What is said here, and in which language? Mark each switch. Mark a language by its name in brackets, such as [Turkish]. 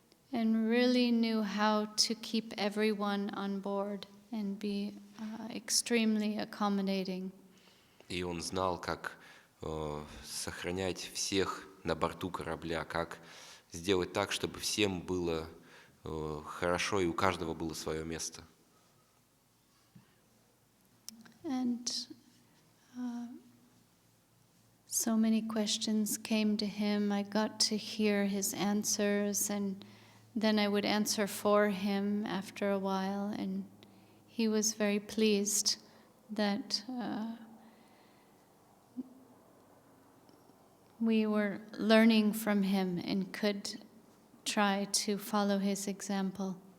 [English] And really knew how to keep everyone on board and be extremely accommodating. [Russian] И он знал, как сохранять всех на борту корабля, как сделать так, чтобы всем было хорошо и у каждого было свое место. [English] And so many questions came to him. I got to hear his answers, and then I would answer for him after a while, and he was very pleased that we were learning from him and could try to follow his example.